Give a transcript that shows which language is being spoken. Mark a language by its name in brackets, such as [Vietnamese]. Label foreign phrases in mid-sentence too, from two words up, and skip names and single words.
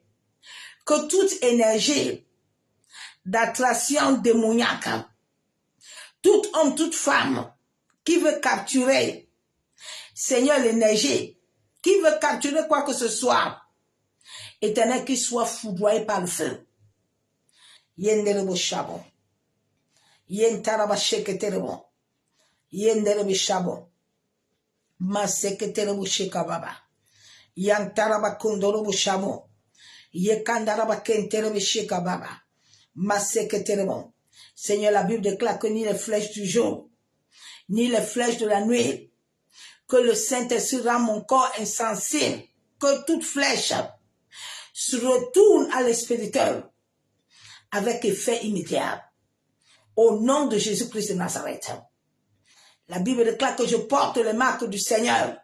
[French] Que toute énergie d'attraction démoniaque, tout homme, toute femme qui veut capturer, Seigneur, l'énergie, qui veut capturer quoi que ce soit, Éternel, qu'il soit foudroyé par le feu. Yenderebo shabo. Yentaraba sheketerebo. Yenderebo shabo. Maseketerebo shekababa. Yantaraba kondorobo shabo. Yekandaraba kenterebo shekababa. Maseketerebo. Seigneur, la Bible déclare que ni les flèches du jour, ni les flèches de la nuit, que le Saint-Esprit rend mon corps insensible, que toute flèche se retourne à l'expéditeur avec effet immédiat. Au nom de Jésus-Christ de Nazareth. La Bible déclare que je porte les marques du Seigneur.